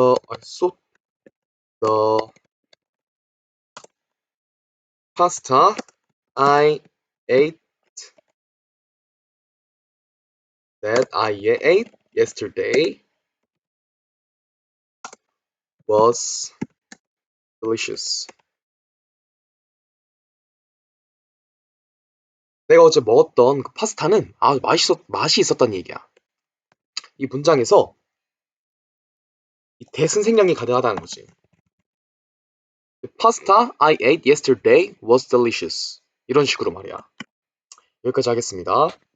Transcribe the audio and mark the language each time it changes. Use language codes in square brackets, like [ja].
[en] I saw the pasta I ate I ate yesterday was delicious. [ko] 내가 어제 먹었던 그 파스타는 아주 맛이 있었다는 얘기야. 이 문장에서 이 대승생략이 가능하다는 거지. [en] The pasta I ate yesterday was delicious. [ko] 이런 식으로 말이야. 여기까지 하겠습니다.